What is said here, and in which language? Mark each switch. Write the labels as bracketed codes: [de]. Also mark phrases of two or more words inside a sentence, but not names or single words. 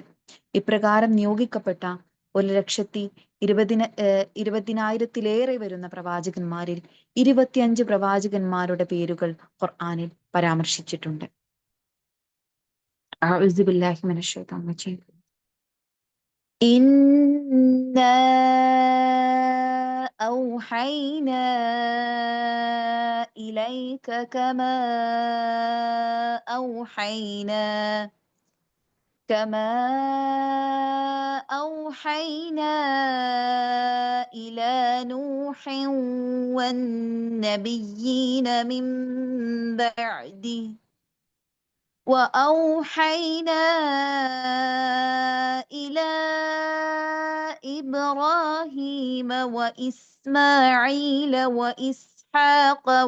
[ml] ഇപ്രകാരം നിയോഗിക്കപ്പെട്ട 1,20,000-ത്തിലേറെ വരുന്ന പ്രവാചകന്മാരിൽ 25 പ്രവാചകന്മാരുടെ പേരുകൾ ഖുർആനിൽ പരാമർശിച്ചിട്ടുണ്ട്. [ar] أعوذ بالله من الشيطان الرجيم. إنا أوحينا إليك كما أوحينا إلى نوح والنبيين من بعده وأوحينا إلى إبراهيم وإسماعيل وإسحاق